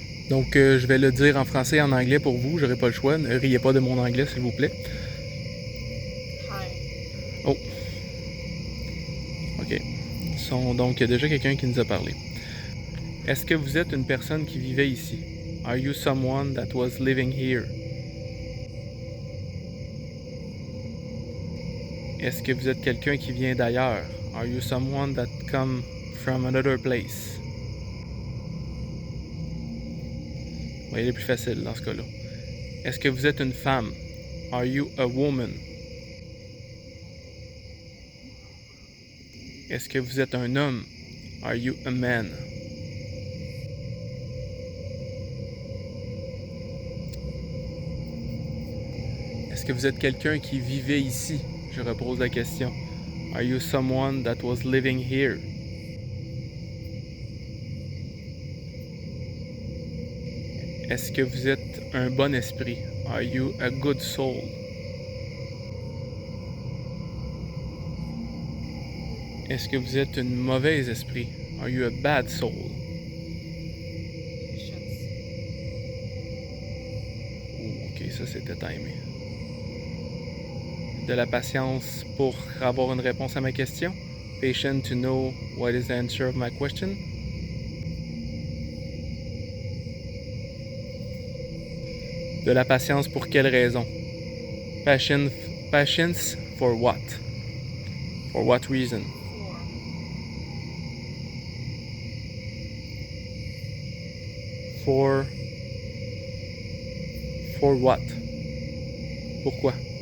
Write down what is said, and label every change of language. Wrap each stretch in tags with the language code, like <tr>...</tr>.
<fr>Donc je vais le dire en français et en anglais pour vous, j'aurai pas le choix. Ne riez pas de mon anglais, s'il vous plaît. Oh. Ok. Donc il y a déjà quelqu'un qui nous a parlé. Est-ce que vous êtes une personne qui vivait ici?</fr> <en>Are you someone that was living here?</en> <fr>Est-ce que vous êtes quelqu'un qui vient d'ailleurs?</fr> <en>Are you someone that come from another place?</en> <fr>Oui, il est plus facile dans ce cas-là. Est-ce que vous êtes une femme?</fr> <en>Are you a woman?</en> <fr>Est-ce que vous êtes un homme?</fr> <en>Are you a man?</en> <fr>Est-ce que vous êtes quelqu'un qui vivait ici? Je repose la question.</fr> <en>Are you someone that was living here?</en> <fr>Est-ce que vous êtes un bon esprit?</fr> <en>Are you a good soul?</en> <fr>Est-ce que vous êtes un mauvais esprit?</fr> <en>Are you a bad soul?</en> <fr>Ok, ça c'était timé. De la patience pour avoir une réponse à ma question.</fr> <en>Patient to know what is the answer of my question.</en> <fr>De la patience pour quelle raison?</fr> <en>Patience for what? For what reason? For what?</en> <fr>Pourquoi?</fr>